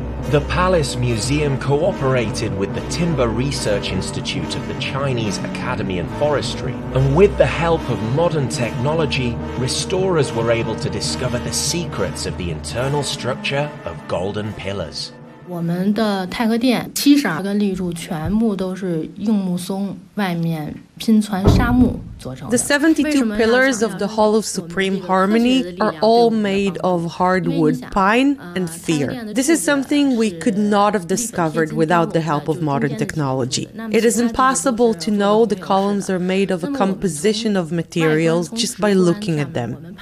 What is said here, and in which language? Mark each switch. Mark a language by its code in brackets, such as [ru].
[en] The Palace Museum cooperated with the Timber Research Institute of the Chinese Academy of Forestry, and with the help of modern technology, restorers were able to discover the secrets of the internal structure of golden pillars. [zh] 我们的太和殿72根立柱全部都是硬木松外面拼攒沙木。 [en] The 72 pillars of the Hall of Supreme Harmony are all made of hardwood pine and fir. This is something we could not have discovered without the help of modern technology. It is impossible to know the columns are made of a composition of materials just by looking at them.